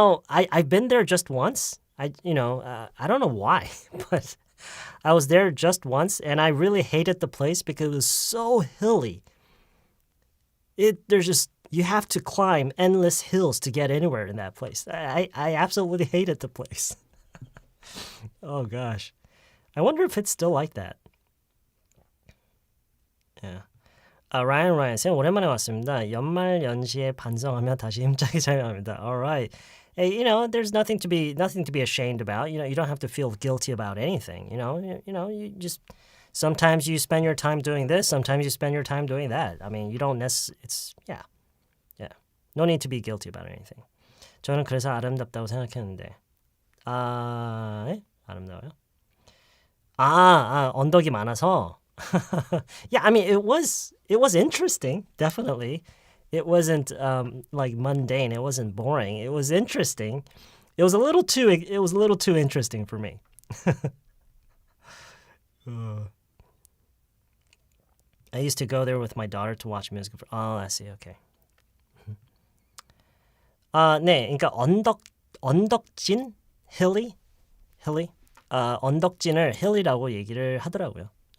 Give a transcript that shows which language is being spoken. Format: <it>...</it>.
<en>I've been there just once. I don't know why, but I was there just once, and I really hated the place because it was so hilly. You have to climb endless hills to get anywhere in that place. I absolutely hated the place. Oh gosh. I wonder if it's still like that. Yeah.</en> <ko>Ryan 쌤 오랜만에 왔습니다. 연말 연시에 반성하며 다시 힘차게 참여합니다.</ko> <en>All right. Hey, there's nothing to be ashamed about. You don't have to feel guilty about anything. You just sometimes you spend your time doing this, sometimes you spend your time doing that. I mean, you don't yeah. No need to be guilty about anything.</en> <ko>저는 그래서 아름답다고 생각했는데. 아름다워요? 언덕이 많아서.</ko> <en>Yeah, I mean, it was interesting, definitely. It wasn't like mundane. It wasn't boring. It was interesting. It was a little too interesting for me. I used to go there with my daughter to watch music. Oh, I see. Okay.</en> <ko>네, 그러니까 언덕진, hilly, 언덕진을 hilly라고 얘기를 하더라고요.</ko>